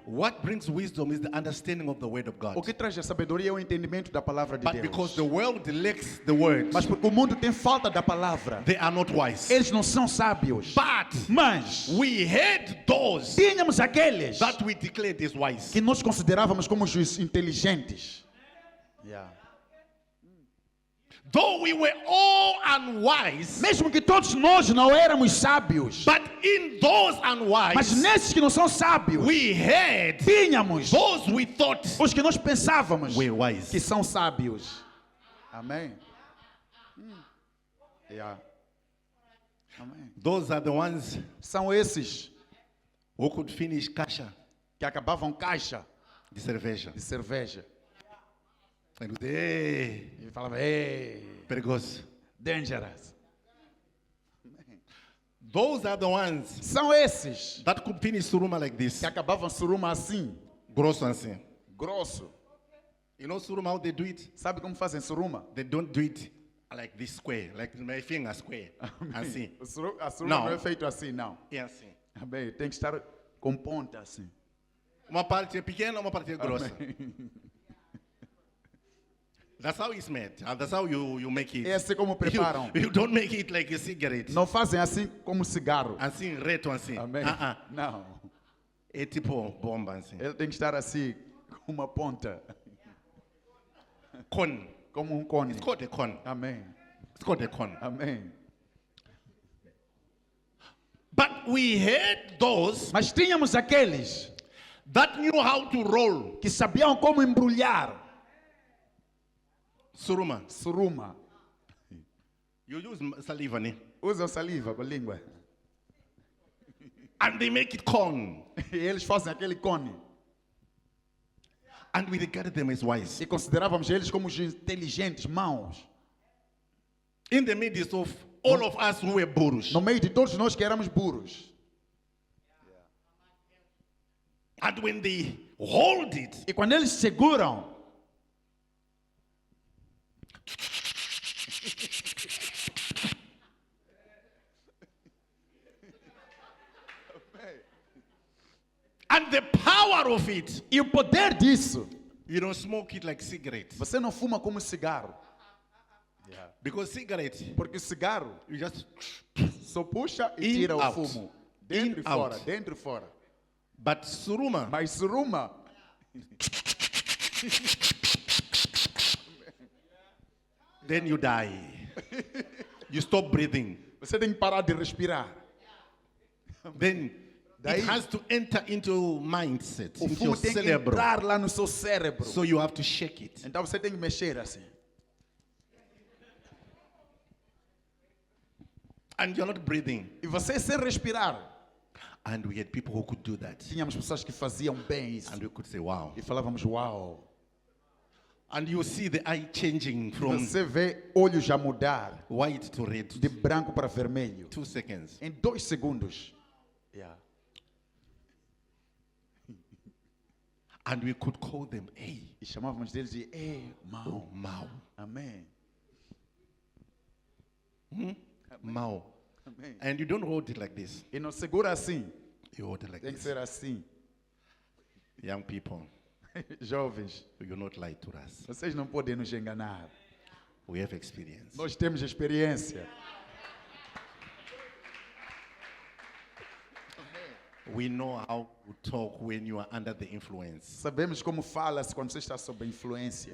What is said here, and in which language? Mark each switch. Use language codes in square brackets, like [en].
[en] What brings wisdom is the understanding of the word of [pt] O [en] God. [pt] que traz a sabedoria é o entendimento da palavra de [en] But because [pt] Deus. [en] the world lacks the word, [pt] Mas porque o mundo tem falta da palavra, [en] they are not wise. [pt] eles não são sábios. [en] But [pt] Mas [en] we had those [pt] tínhamos aqueles [en] that we declared as wise. [pt] que nós considerávamos como os inteligentes. [en] Yeah. Though we were all unwise, [pt] Mesmo que todos nós não éramos sábios, [en] but in those [pt] mas [en] unwise, [pt] nesses que não são sábios, [en] we had [pt] tínhamos [en] those we thought [pt] os que nós pensávamos [en] were [pt] que [en] wise. [pt] são sábios. Amém. Yeah. Amém. [en] Those are the ones [pt] São esses [en] who could finish caixa [pt] que acabavam caixa de cerveja. de cerveja. [en] And they, [pt] E falava, ei, perigoso. [en] dangerous. Those are the ones [pt] São esses [en] that could finish suruma like this. [pt] que acabavam suruma assim, Grosso assim. grosso. [en] You know suruma how they do it? [pt] Sabe como fazem suruma? [en] They don't do it like this square, like my finger square. [pt] Assim. A suruma Não. não é feito assim, não. É assim. Amém. Tem que estar com ponta assim. Uma parte é pequena, uma parte é grossa. [en] That's how it's made. And that's how you make it. [pt] É assim como preparam. [en] You don't make it like a cigarette. [pt] Não fazem assim como cigarro. Assim, reto assim. Amém. Não. É tipo bomba assim. Ele tem que estar assim, com uma ponta. [en] Cone. [pt] Como um cone. [en] It's called a cone. [pt] Amém. [en] It's called a cone. [pt] Amém. [en] But we had those [pt] Mas tínhamos aqueles [en] that knew how to roll. [pt] que sabiam como embrulhar Suruma. suruma. [en] You use saliva, né? [pt] Usam saliva com a língua. [en] And they make it cone. [pt] E eles fazem aquele cone. [en] And we regarded them as wise. [pt] E considerávamos eles como os inteligentes, maus. [en] In the midst of all of us who were burros. [pt] No meio de todos nós que éramos burros. [en] And when they hold it, [pt] E quando eles seguram, [en] and the power of it, [pt] e o poder disso, [en] you don't smoke it like cigarette. [pt] você não fuma como cigarro. [en] Because cigarette, [pt] Porque o cigarro [en] you just, [pt] só puxa e [en] In, [pt] tira o [en] out. [pt] fumo. Dentro [en] In, [pt] e fora, [en] out. [pt] dentro e fora. [en] but suruma, [pt] Mas suruma, [en] then you die. You stop breathing. [pt] você tem que parar de respirar. [en] Then [pt] Daí- [en] it has to enter into mindset, [pt] O [en] into [pt] fumo [en] your [pt] tem que cerebro. entrar lá no seu cérebro. [en] So you have to shake it. [pt] Então você tem que mexer assim. [en] And you're not breathing. [pt] E você sem respirar. [en] And we had people who could do that. [pt] Tínhamos pessoas que faziam bem isso. [en] And we could say, wow. [pt] E falávamos, uau. [en] And you see the eye changing from [pt] Você vê olhos já mudar [en] white to red. [pt] de branco para vermelho. [en] 2 seconds. [pt] Em 2 segundos. Yeah. [en] And we could call them, hey, [pt] E chamávamos deles de, ei, mau. Mao. Amém. Mao. Amém. [en] And you don't hold it like this. [pt] E não segura assim. [en] You hold it like [pt] Tem que [en] this. [pt] ser assim. [en] Young people, [pt] Jovens, [en] you not lie to us. [pt] vocês não podem nos enganar. [en] We have experience. [pt] Nós temos experiência. [en] We know how to talk when you are under the influence. [pt] Sabemos como fala-se quando você está sob influência.